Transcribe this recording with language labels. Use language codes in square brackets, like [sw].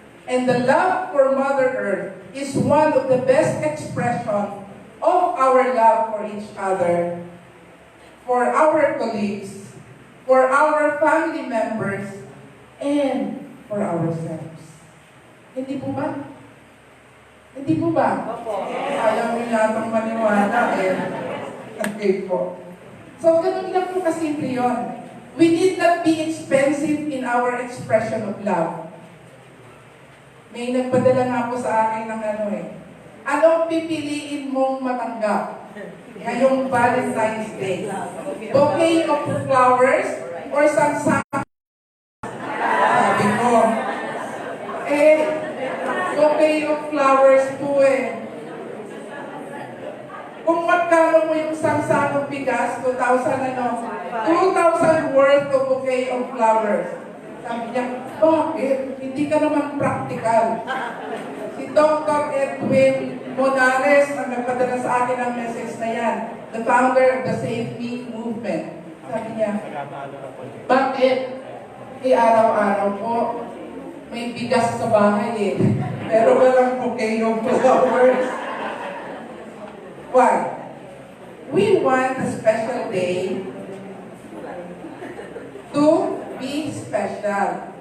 [en] And the love for Mother Earth is one of the best expressions of our love for each other, for our colleagues, for our family members, and for ourselves. [tl] Hindi po ba? Hindi po ba? Opo. Ayaw nyo yatang maniwala eh. Okay po. So, ganun lang po kasimple yun. [en] We need not be expensive in our expression of love. [tl] May nagpadala nga po sa akin ng ano eh. Anong pipiliin mong matanggap ngayong Valentine's Day? Bouquet of flowers or sangsang. Sabi ko, eh, bouquet of flowers po eh. Kung magkano mo yung sangsang bigas, 2,000 ano, 2,000 worth of bouquet of flowers. Sabi niya, bakit? Hindi ka naman practical. Si Dr. Edwin Monares ang nagpadala sa akin ang message na yan. [en] The founder of the Save Me movement. [tl] Sabi niya, bakit? Eh, araw-araw po, may bigas sa bahay eh. Pero walang bouquet of flowers. Why? [en] We want a special day to be special.